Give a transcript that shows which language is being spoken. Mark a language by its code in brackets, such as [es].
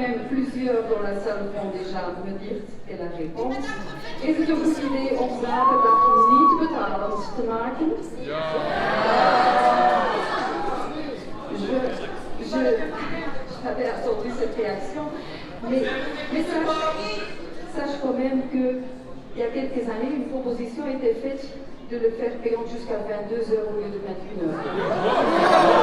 [fr] Plusieurs dans la salle vont déjà me dire et la réponse. [nl] Is het een goed idee om zaterdag niet betalend te maken? Ja. [fr] J'avais attendu cette réaction, mais sache quand même qu'il y a quelques années, une proposition a été faite de le faire payant jusqu'à 22h au lieu de 21h.